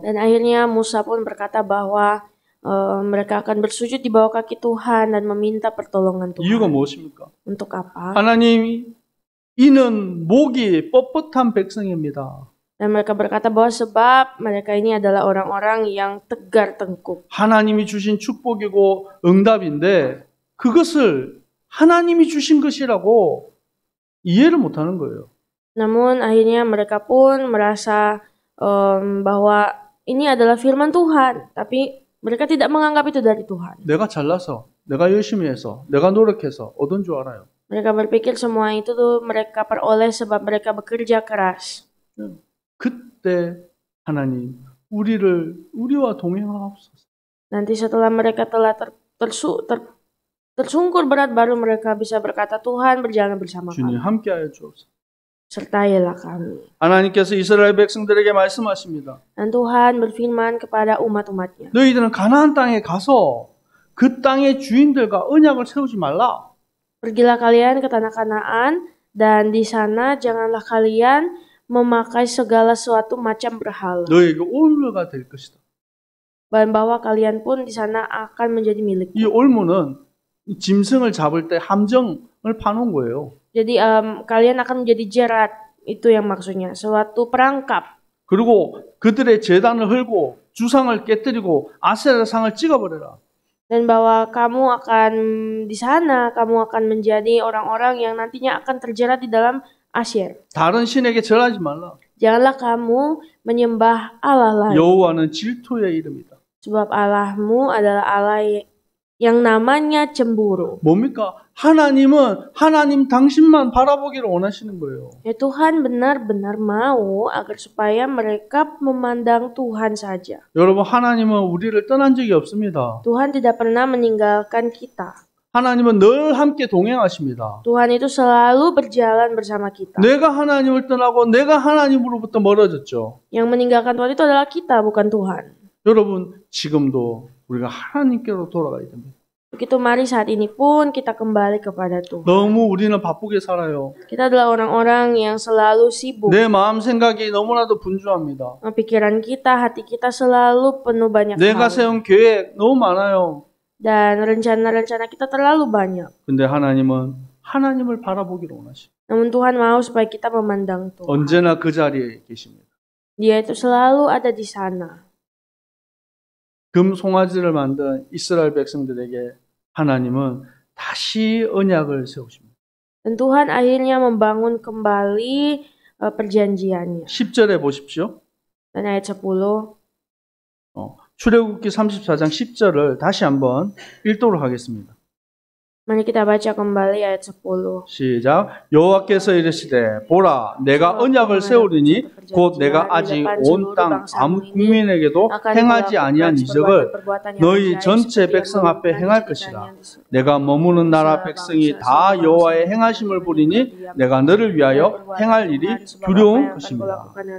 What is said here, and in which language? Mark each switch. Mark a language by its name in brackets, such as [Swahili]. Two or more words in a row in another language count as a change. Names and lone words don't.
[Indonesian] Dan akhirnya Musa pun berkata bahwa mereka akan bersujud di bawah kaki Tuhan dan meminta pertolongan Tuhan. [Korean] 이유가 무엇입니까? [Indonesian] Untuk apa? [Korean] 하나님 이는 목이 뻣뻣한 백성입니다. [Indonesian] Dan mereka berkata bahwa sebab mereka ini adalah orang-orang yang tegar tengkuk. [Korean] 하나님이 주신 축복이고 응답인데 그것을 하나님이 주신 것이라고 이해를 못하는 거예요. [Indonesian] Namun akhirnya mereka pun merasa bahwa ini adalah firman Tuhan, tapi mereka tidak menganggap itu dari Tuhan. [Korean] 내가 잘나서, 내가 열심히 해서, 내가 노력해서 얻은 줄 알아요. [Indonesian] Mereka berpikir semua itu tuh mereka peroleh sebab mereka bekerja keras. [Korean] 그때 하나님 우리와 동행하옵소서. [Indonesian] Nanti setelah mereka telah tersungkur berat, baru mereka bisa berkata, Tuhan berjalan bersama kami. [Korean] 주님 함께하여 주옵소서. [Indonesian] Sertailah kami. [Korean] 하나님께서 이스라엘 백성들에게 말씀하십니다. [Indonesian] Dan Tuhan berfirman kepada umat-umatnya. [Korean] 너희들은 가나안 땅에 가서 그 땅의 주인들과 언약을 세우지 말라. [Indonesian] Pergilah kalian ke tanah Kanaan, dan di sana janganlah kalian memakai segala suatu macam berhala. [Korean] 너희에게 올무가 될 것이다. [Indonesian] Dan bahwa kalian pun di sana akan menjadi milik. [Korean] 이 올무는 짐승을 잡을 때 함정을 파놓은 거예요. [Indonesian] Jadi kalian akan menjadi jerat, itu yang maksudnya, suatu perangkap. [Korean] 그리고 그들의 제단을 헐고 주상을 깨뜨리고 아세라상을 찍어버려라. [Indonesian] Dan bahwa kamu akan di sana, kamu akan menjadi orang-orang yang nantinya akan terjerat di dalam Asyir. [Korean] 다른 신에게 절하지 말라. [Indonesian] Janganlah kamu menyembah Allah lain. [Korean] 여호와는 질투의 이름이다. [Indonesian] Sebab Allahmu adalah Allah yang namanya cemburu. [Korean] 뭡니까? 하나님은 하나님 당신만 바라보기를 원하시는 거예요. [Indonesian] Ya Tuhan benar-benar mau agar supaya mereka memandang Tuhan saja. [Korean] 여러분 하나님은 우리를 떠난 적이 없습니다. [Indonesian] Tuhan tidak pernah meninggalkan kita. [Korean] 하나님은 늘 함께 동행하십니다. [Indonesian] Tuhan itu selalu berjalan bersama kita. [Korean] 내가 하나님을 떠나고 내가 하나님으로부터 멀어졌죠. [Indonesian] Yang meninggalkan Tuhan itu adalah kita, bukan Tuhan. [Korean] 여러분 지금도 우리가 하나님께로 돌아가야 됩니다. [Indonesian] Begitu mari saat ini pun kita kembali kepada Tuhan. [Korean] 너무 우리는 바쁘게 살아요. [Indonesian] Kita adalah orang-orang yang selalu sibuk. [Korean] 내 마음 생각이 너무나도 분주합니다. [Indonesian] Pikiran kita, hati kita selalu penuh banyak [Korean] 내가 [Indonesian] hal. [Korean] 세운 계획 너무 많아요. [Indonesian] Dan rencana-rencana kita terlalu banyak. [Korean] 근데 하나님은 하나님을 바라보기를 원하시죠. [Indonesian] Namun Tuhan mau supaya kita memandang Tuhan. [Korean] 언제나 그 자리에 계십니다. [Indonesian] Dia itu selalu ada di sana. [Korean] 금 송아지를 만든 이스라엘 백성들에게 하나님은 다시 언약을 세우십니다. [Indonesian] Dan Tuhan akhirnya membangun kembali perjanjiannya. [Korean] 10절에 보십시오. [Indonesian] Dan ayat 10. [Korean] 출애굽기 34장 10절을 다시 한번 읽도록 하겠습니다. [Indonesian] Mari kita baca kembali ayat 10. [Korean] 시작. 여호와께서 이르시되 보라 내가 언약을 세우리니 곧 내가 아직 온 땅 아무 국민에게도 행하지 아니한 이적을 너희 전체 백성 앞에 행할 것이라. 내가 머무는 나라 백성이 다 여호와의 행하심을 보리니 내가 너를 위하여 행할 일이 두려운 것입니다.